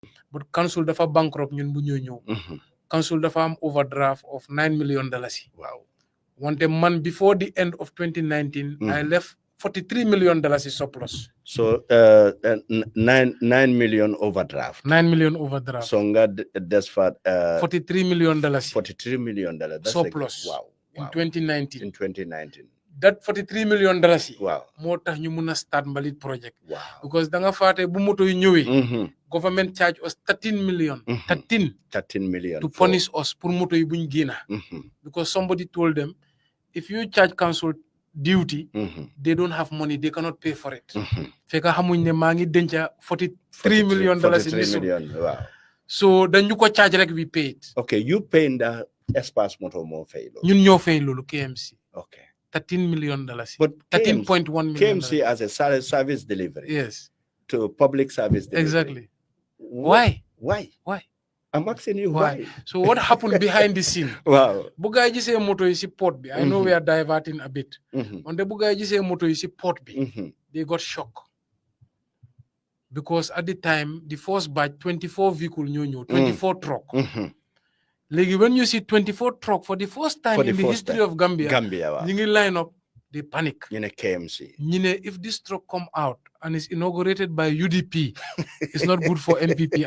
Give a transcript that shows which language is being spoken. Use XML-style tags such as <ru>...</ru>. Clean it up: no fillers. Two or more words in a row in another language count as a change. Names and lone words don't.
<wo>but council dafa bankrupt ñun bu ñëw council dafa am</wo> <en>overdraft of $9 million. Wow. One month before the end of 2019, I left $43 million surplus. So 9 million overdraft. 9 million overdraft. So that's for $43 million. $43 million. That's surplus. Wow. In 2019. In 2019. That $43 million. Wow.</en> <wo>Moo tax ñu mëna start Mbalit project.</wo> <en>Wow.</en> <wo>Because da nga faté bu moto yu ñëwé.</wo> <en>Government charge us 13 million. 13 million to punish us</en> <wo>pour moto yi buñ génna.</wo> <en>Because somebody told them, if you charge council duty, they don't have money, they cannot pay for it.</en> <wo>Feka xamuñ ne maa ngi denca $43 million.</wo> <en>Wow.</en> <wo>So dañu ko charge rek</wo> <en>we pay it. Okay, you paying the Espace Moto</en> <wo>mo fay lo. Ñun ñoo fay lolu KMC.</wo> <en>Okay. $13 million. But 13.1 million. KMC as a service delivery. Yes. To public service delivery. Exactly. Why? I'm asking you why. So what happened behind the scene? Wow.</en> <wo>Buga ji say moto yi si port bi.</wo> <en>I know we are diverting a bit. On the</en> <wo>buga ji say moto yi si port bi.</wo> <en>They got shocked. Because at the time, the first batch, 24 vehicle ñoo 24 truck. Like when you see 24 truck for the first time in the history of Gambia, wow. You line up, they panic. You know KMC. If this truck come out and is inaugurated by UDP, it's not good for NPP.</en>